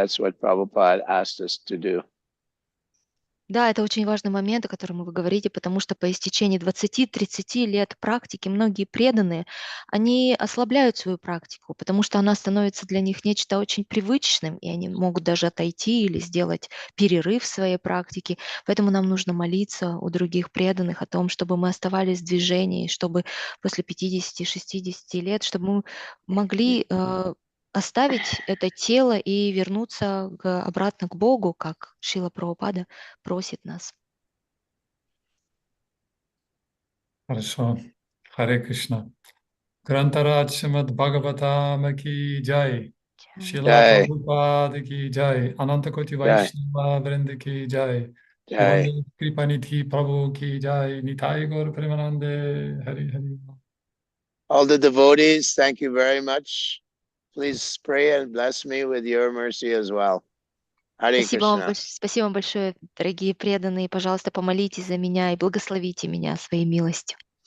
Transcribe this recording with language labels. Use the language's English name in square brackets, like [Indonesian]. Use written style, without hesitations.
[English] That's what Prabhupada asked us to do. [Russian] Да, это очень важный момент, о котором вы говорите, потому что по истечении 20-30 лет практики многие преданные, они ослабляют свою практику, потому что она становится для них нечто очень привычным, и они могут даже отойти или сделать перерыв в своей практике. Поэтому нам нужно молиться у других преданных о том, чтобы мы оставались в движении, чтобы после 50-60 лет, чтобы мы могли оставить это тело и вернуться обратно к Богу, как Шрила Прабхупада просит нас. Хорошо. Харе Кришна. [Sanskrit] Грантарадж Шримад Бхагаватам ки джай. Шрила Jai. Прабхупада ки джай, Ананта Коти Jai. Вайшнава Вринда ки джай, Jai. HG Kripanidhi Prabhu ki jai, Nitai Gaur Premanande, Hari Hari. [English] All the devotees, thank you very much. Please pray and bless me with your mercy as well. Hare Krishna. [Russian] Спасибо вам большое, дорогие преданные. Пожалуйста, помолитесь за меня и благословите меня своей милостью.